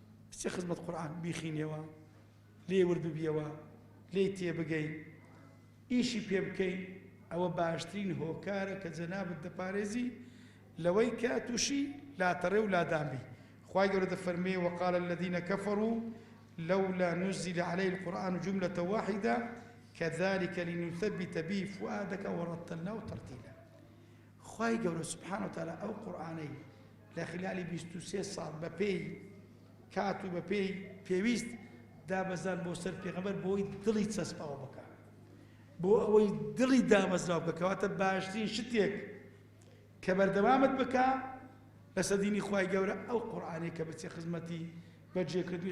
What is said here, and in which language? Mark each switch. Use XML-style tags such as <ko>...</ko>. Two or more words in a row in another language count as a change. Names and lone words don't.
<ckb>بچێ خزمەت قورئان، بیخینیەوە، لێ ور ببیەوە، لێی تێ بگەی، ئیشی پێ بکەی، ئەوە باشترین هۆکارە کە جەنابت دەپارێزی لەوەی کە تووشی لاتەڕێ و لادانبی. خوای گەورە دەفەرمێ:</ckb> <ar>«وقال الذين كفروا لولا نزل عليه القرآن جملة واحدة كذلك لنثبت به فؤادك ورتلناه ترتيلا.»</ar> <ckb>خوای گەورە</ckb> <ar>سبحانه و تعالی</ar> <ckb>ئەو قورئانەی لە خلالی بیست و سێ ساڵ بە پێی کات و بە پێی پێویست دابەزان بۆ سەر پێغەمبەر، بۆی دڵی چەسپاوە بکە، بۆ ئەوەی دڵی دامەزراو بکە، کەواتە باشترین شتێک کە بەردەوامت بکە لەسەر دینی خوای گەورە ئەو قورئانەی کە بچێ خزمەتی بەجێکردنی.</ckb>